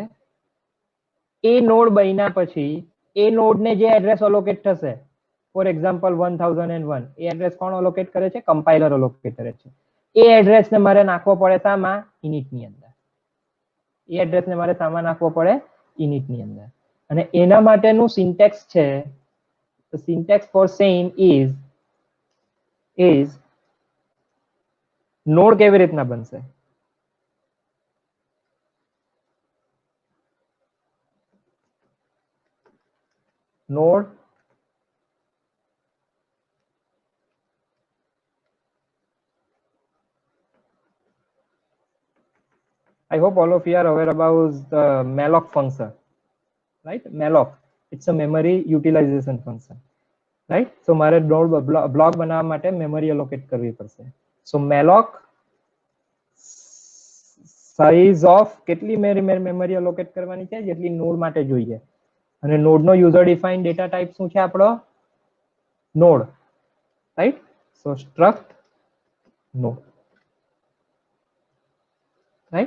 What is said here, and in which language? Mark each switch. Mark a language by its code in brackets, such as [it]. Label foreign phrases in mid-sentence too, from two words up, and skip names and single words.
[gu] એ નોડ બન્યા પછી એ નોડને જે એડ્રેસ અલોકેટ થશે, [en] for example [gu] 1001, એ એડ્રેસ કોણ અલોકેટ કરે છે? કમ્પાઇલર અલોકેટ કરે છે. એ એડ્રેસને મારે નાખવો પડે શામાં? ઇનિટની અંદર. એ એડ્રેસને મારે શામાં નાખવો પડે? ઇનિટની અંદર. અને એના માટેનું સિન્ટેક્સ છે, [en] the syntax for same is [gu] નોડ કેવી રીતના બનશે? [en] નોડ I hope all of you are aware about the malloc function, right? Malloc, it's a memory utilization function, right? [gu] So મારે નોડ બ્લોક બનાવવા માટે મેમરી અલોકેટ કરવી પડશે. સો malloc [en] size of [gu] કેટલી મેમરી અલોકેટ કરવાની છે? જેટલી નોડ માટે જોઈએ. અને નોડનો [en] user defined data type [gu] શું છે આપણો? [en] node, right? so struct node, right?